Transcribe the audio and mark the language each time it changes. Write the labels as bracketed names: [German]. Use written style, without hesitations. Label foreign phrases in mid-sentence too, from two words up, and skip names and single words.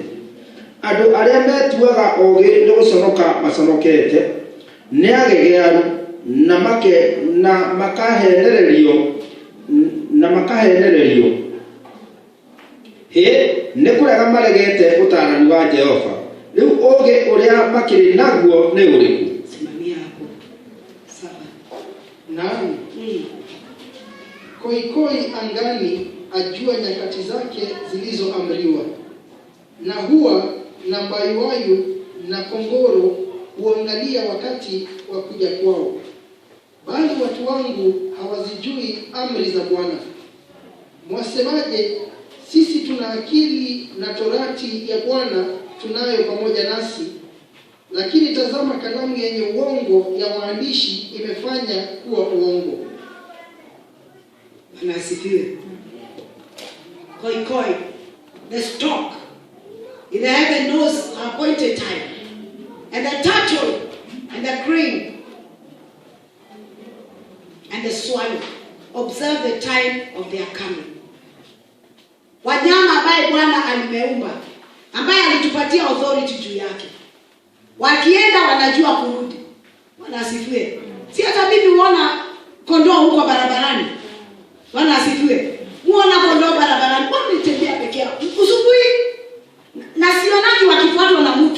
[Kikuyu] Andũ arĩa metuaga oogĩ nĩ gũconoka maconokete, nĩ agegearu na makahenererio. Hĩ, nĩ kũrega maregete ũtaarani wa Jehova. Rĩu ũũgĩ ũrĩa makĩrĩ naguo nĩ ũrĩkũ? [Swahili] Simamia hapo. 7. Naam. Koikoi angani ajua nyakati zake zilizoamriwa, na huwa na mbayuwayu na kongoro huangalia wakati wa kuja kwao. Bali watu wangu hawazijui amri za Bwana. Mwasemaje, sisi tuna akili na torati ya Bwana tunayo pamoja nasi, lakini tazama kalamu yenye uongo ya waandishi imefanya kuwa uongo. Bwana asifiwe. Koikoi, [English] the stork in the heaven knows her appointed time, and the turtle and the crane and the swallow observe the time of their coming. [Swahili] Wanyama ambaye Bwana alimeumba, ambaye alitupatia authority juu yake, wakienda wanajua kurudi. Bwana asifiwe. Si hata mimi huona kondoo huko barabarani. Bwana asifiwe. Muona kondoo barabarani, kwa nitembea peke yao usubuhi, na sionaki wakifuatwa na mtu.